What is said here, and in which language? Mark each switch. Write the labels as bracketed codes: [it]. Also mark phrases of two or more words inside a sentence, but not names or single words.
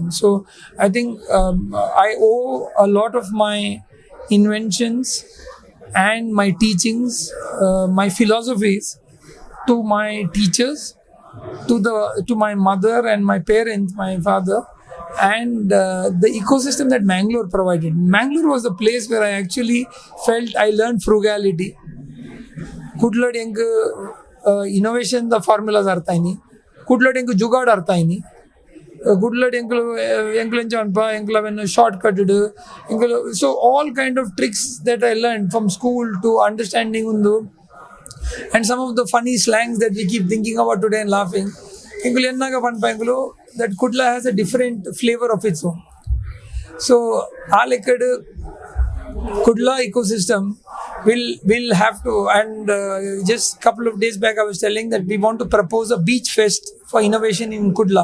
[en] So I think I owe a lot of my inventions and my teachings, my philosophies to my teachers, to my mother and my parents, my father, and the ecosystem that Mangalore provided. Mangalore was the place where I actually felt I learned frugality. [tcy] ಕುಡ್ಲಡ್ ಹೆಂಗೆ ಇನೋವೇಷನ್ ದ ಫಾರ್ಮುಲಾಸ್ ಅರ್ಥ ಆಯ್ನಿ, ಕುಡ್ಲಡ್ ಹೆಂಗೆ ಜುಗಾಡ್ ಅರ್ಥ ಆಯ್ನಿ, ಕುಡ್ಲಡ್ ಎಂಕ್ಲೆಂಚ ಅನ್ಪ ಎಂಕ್ಲವೆನ್ ಶಾರ್ಟ್ ಕಟೆಡ್ ಎಂಕ್ಲ. [en] so all kind of tricks that I learn from school to understanding ಒಂದು, and some of the funny slangs that we keep thinking about today and laughing. [tcy] Engulu ennaga panpa engulu [en] that Kudla has a different flavor of its own. So alekadu Kudla ecosystem will have to, and just couple of days back I was telling that we want to propose a beach fest for innovation in Kudla.